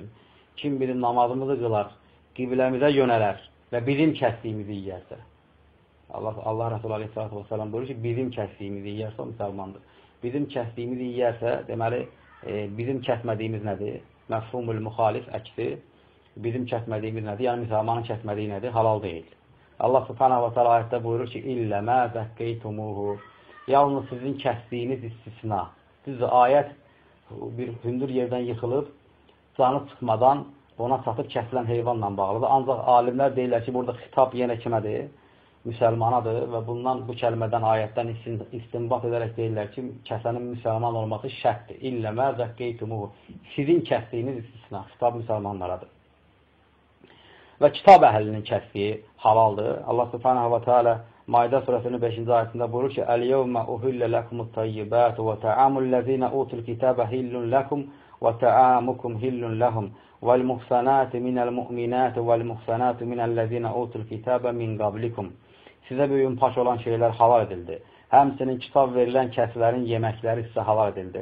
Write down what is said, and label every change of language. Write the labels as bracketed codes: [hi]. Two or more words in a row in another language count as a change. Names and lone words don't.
[az] Kim bizim namazımızı qılar, qibləmizə yönələr və bizim kəsdiyimizi yiyərsə. Allah Resulü [ar] عليه الصلاة والسلام [az] buyurur ki, bizim kəsdiyimizi yiyərsə o müsəlmandır. Bizim kəsdiyimizi yiyərsə, deməli, bizim kəsmədiyimiz nədir? Məfhumul müxalif əksi. Bizim kəsmədiyimiz nədir? Yəni, müsəlmanın kəsmədiyi nədir? Halal deyil. [ar] الله سبحانه وتعالى [az] ayətdə buyurur ki, [ar] إلا ما ذكيتم. [az] Yalnız sizin kəsdiyiniz istisna. Düzdür, ayət bir hündür yerdən yıxılıb, canı çıxmadan ona çatıb kəsilən heyvanla bağlıdır. Ancaq alimlər deyirlər ki, burada xitab yenə kimədir? Müsəlmanadır və bundan bu kəlmədən, ayətdən istinbat edərək deyirlər ki, kəsənin müsəlman olması şərtdir. [ar] إلا ما ذكيتم. [az] Sizin kəsdiyiniz istisna. Xitab müsəlmanlaradır. Və kitab əhlinin kəsdiyi halaldır. [ar] الله سبحانه وتعالى [az] Maidə surəsinin 5-ci ayətində buyurur ki, [ar] اليوم أحل لكم الطيبات وطعام الذين أوتوا الكتاب حل لكم وطعامكم حل لهم والمحصنات من المؤمنات والمحصنات من الذين أوتوا الكتاب من قبلكم. [az] Sizə bugün paş olan şeylər halal edildi. Həmçinin kitab verilən kəslərin yeməkləri sizə halal edildi.